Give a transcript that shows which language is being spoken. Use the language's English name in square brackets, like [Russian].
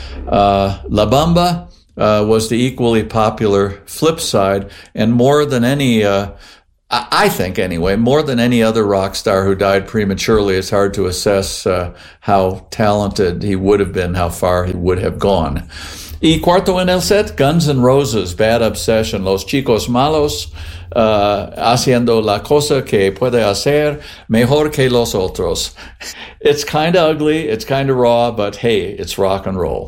[English] La Bamba was the equally popular flip side, and more than any, I think anyway, more than any other rock star who died prematurely, it's hard to assess how talented he would have been, how far he would have gone. [Spanish] Y cuarto en el set, Guns N' Roses, Bad Obsession, Los Chicos Malos, haciendo la cosa que puede hacer mejor que los otros. [English] It's kind of ugly, it's kind of raw, but hey, it's rock and roll.